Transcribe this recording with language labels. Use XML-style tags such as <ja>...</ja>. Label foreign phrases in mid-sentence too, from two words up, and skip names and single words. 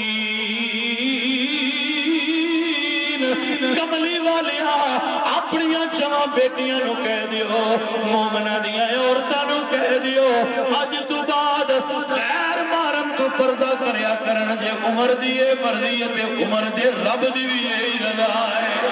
<pa>کملی والیا اپنیاں چما بیٹیاں نو کہہ دیو مومنہ دیاں عورتاں نو کہہ دیو اج تو بعد غیر محرم تو پردہ کریا کرن. جے عمر دی مرضی تے عمر دے رب دی بھی یہی رضا ہے.</pa>